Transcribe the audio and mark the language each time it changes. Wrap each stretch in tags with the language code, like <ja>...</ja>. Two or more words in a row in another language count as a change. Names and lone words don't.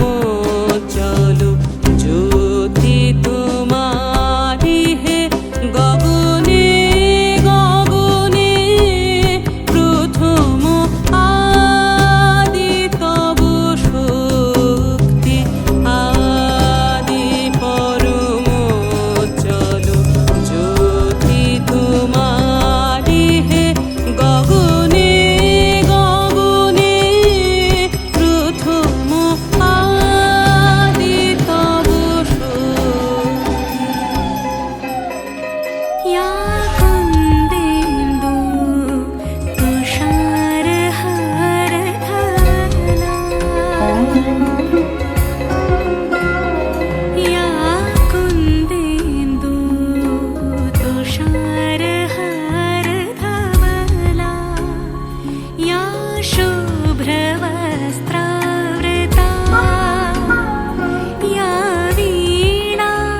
<bn>চল জ্যোতি তোমারি হে গগনে গগনে প্রথম আদি তব শক্তি আদি পরম চল জ্যোতি তোমারি হে গগনে গগনে প্রথম আদি তব শক্তি</bn> <sa>या कुन्देन्दु तुषारहारधवला या कुन्देन्दु तुषारहारधवला या शुभ्रवस्त्रावृता या वीणा</sa>